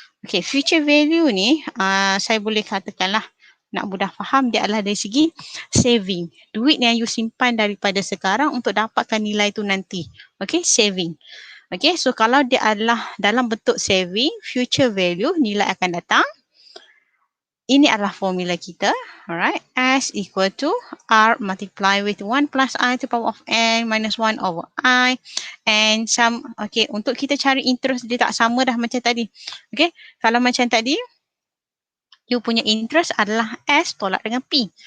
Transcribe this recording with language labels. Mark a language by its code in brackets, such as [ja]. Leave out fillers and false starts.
[ms] Okay, future value ni saya boleh katakanlah nak mudah faham dia adalah dari segi saving. Duit yang you simpan daripada sekarang untuk dapatkan nilai tu nanti. Okay, saving. Okay, so kalau dia adalah dalam bentuk saving, future value, nilai akan datang. Ini adalah formula kita. [en] Alright. S equal to R multiply with 1 plus I to the power of N minus 1 over I. And some, [ms] okay, untuk kita cari interest dia tak sama dah macam tadi. Okay. Kalau macam tadi, you punya interest adalah S tolak dengan P.